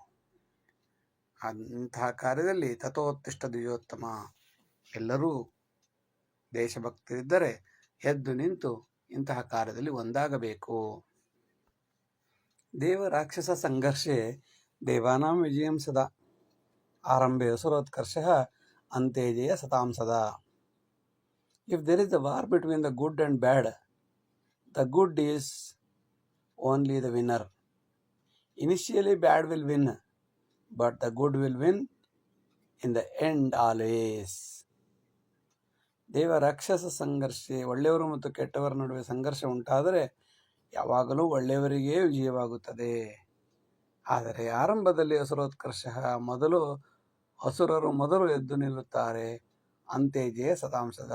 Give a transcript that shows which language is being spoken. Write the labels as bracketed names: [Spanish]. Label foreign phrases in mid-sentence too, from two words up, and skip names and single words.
[Kannada] ಅಂತಹ ಕಾರ್ಯದಲ್ಲಿ [Sanskrit] ತಥೋತ್ತಿಷ್ಠ ದ್ವಿಜೋತ್ತಮ, [Kannada] ಎಲ್ಲರೂ ದೇಶಭಕ್ತರಿದ್ದರೆ ಎದ್ದು ನಿಂತು ಇಂತಹ ಕಾರ್ಯದಲ್ಲಿ ಒಂದಾಗಬೇಕು. [Sanskrit] ದೇವ ರಾಕ್ಷಸ ಸಂಘರ್ಷೆ ದೇವಾನಾಂ ವಿಜಯಂ ಸದಾ. ಆರಂಭೆ ಅಸುರೋತ್ಕರ್ಷಃ ಅಂತೆ ಜಯ ಸತಾಂ ಸದಾ. [English] If there is a war between the good and bad, the good is only the winner. Initially bad will win, but the good will win in the end always. [Sanskrit] ದೇವ ರಾಕ್ಷಸ ಸಂಘರ್ಷೆ, [Kannada] ಒಳ್ಳೆಯವರು ಮತ್ತು ಕೆಟ್ಟವರ ನಡುವೆ ಸಂಘರ್ಷ ಉಂಟಾದರೆ ಯಾವಾಗಲೂ ಒಳ್ಳೆಯವರಿಗೇ ವಿಜಯವಾಗುತ್ತದೆ. ಆದರೆ ಆರಂಭದಲ್ಲಿ ಅಸುರೋತ್ಕರ್ಷ, ಅಸುರರು ಮೊದಲು ಎದ್ದು ನಿಲ್ಲುತ್ತಾರೆ, [Sanskrit] ಅಂತೆ ಜಯ ಸತಾಂಸದ.